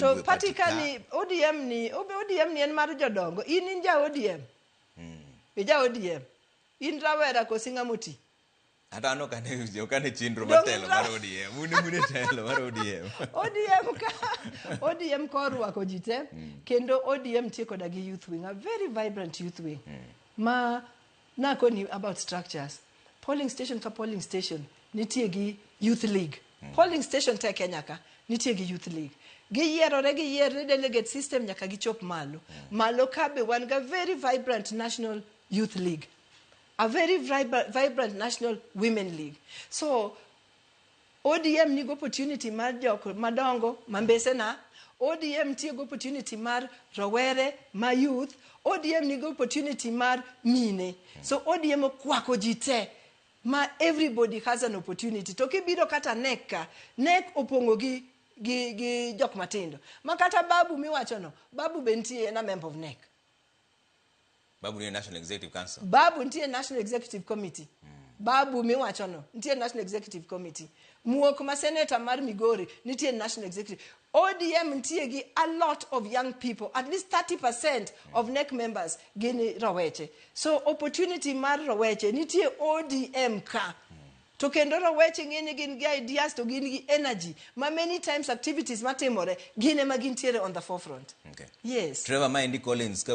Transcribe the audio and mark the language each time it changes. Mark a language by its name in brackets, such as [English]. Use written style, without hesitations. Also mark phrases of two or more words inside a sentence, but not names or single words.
[Luo (Kenya and Tanzania)] to party kani ODM ni en mar jodongo. In ja ODM. Ja ODM. In rawera kosi ng'amoti. Atano kane chinro matelo mar ODM. Mune telo mar ODM. ODM korwako jite kendo ODM tie koda gi [English] youth wing, a very vibrant youth wing. [Luo (Kenya and Tanzania)] Ma nakoni [English] about structures. Polling station ka polling station [Luo (Kenya and Tanzania)] nitie gi [English] youth league. Polling station [Luo (Kenya and Tanzania)] te Kenya ka nitie gi [English] youth league. [Luo (Kenya and Tanzania)] Giyierore [English] delegate system [Luo (Kenya and Tanzania)] nyaka gichop malo. Malo ka be wan ga [English] very vibrant national youth league. A very vibrant national women league. [Luo (Kenya and Tanzania)] So ODM ni opportunity mar joko madongo mambese na. ODM tiyo opportunity mar rawere ma youth. ODM ni opportunity mar mine. So ODM okwako jite. [English] Ma everybody has an opportunity. [Luo (Kenya and Tanzania)] To kibiro kata NEC opongo gi jok matindo. Ma kata Babu miwachono. Babu bentie na [English] member of NEC. [Luo (Kenya and Tanzania)] Babu ni National Executive Council. Babu ntie National Executive Committee. Babu miwachono ntie National Executive Committee. Muok ma senator mar Migori ntie National Executive. [English] ODM [Luo (Kenya and Tanzania)] ntie gi [English] a lot of young people. At least 30% of NEC members [Luo (Kenya and Tanzania)] gini raweche. So opportunity mar raweche ntie ODM ka. To kendo raweche ngene gin gi ideas to gin gi energy. Ma [English] many times [Luo (Kenya and Tanzania)] activities matimore gine ma gintiere [English] on the forefront. Okay. Yes. Trevor Maindi Collins